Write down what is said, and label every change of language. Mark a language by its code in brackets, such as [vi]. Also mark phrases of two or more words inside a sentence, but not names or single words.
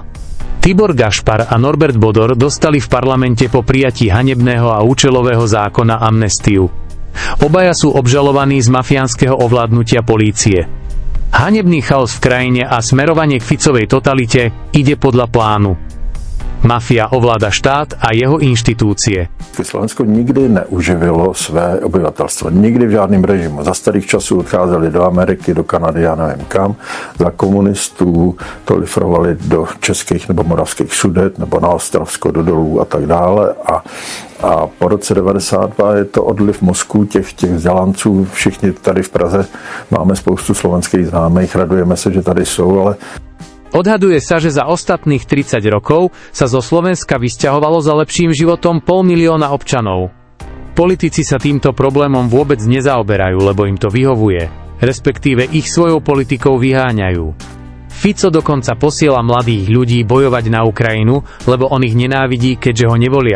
[sk] Tibor Gašpar a Norbert Bodor dostali v parlamente po prijatí hanebného a účelového zákona amnestiu. Obaja sú obžalovaní z mafiánskeho ovládnutia polície. Hanebný chaos v krajine a smerovanie k Ficovej totalite ide podľa plánu. Mafia ovláda štát a jeho inštitúcie. [cs] Slovensko nikdy neuživilo své obyvatelstvo. Nikdy v žádném režimu. Za starých časů odcházeli do Ameriky, do Kanady, já nevím kam. Za komunistů to lifrovali do českých nebo moravských Sudet nebo na Ostravsko, do dolů a tak dále. A po roce 92 je to odliv mozků těch vzdělanců. Všichni tady v Praze máme spoustu slovenských známých. Radujeme se, že tady jsou, ale [sk] Odhaduje sa, že za ostatných 30 rokov sa zo Slovenska vysťahovalo za lepším životom 500 000 občanov. Politici sa týmto problémom vôbec nezaoberajú, lebo im to vyhovuje, respektíve ich svojou politikou vyháňajú. Fico dokonca posiela mladých ľudí bojovať na Ukrajinu, lebo on ich nenávidí, keďže ho nevolia.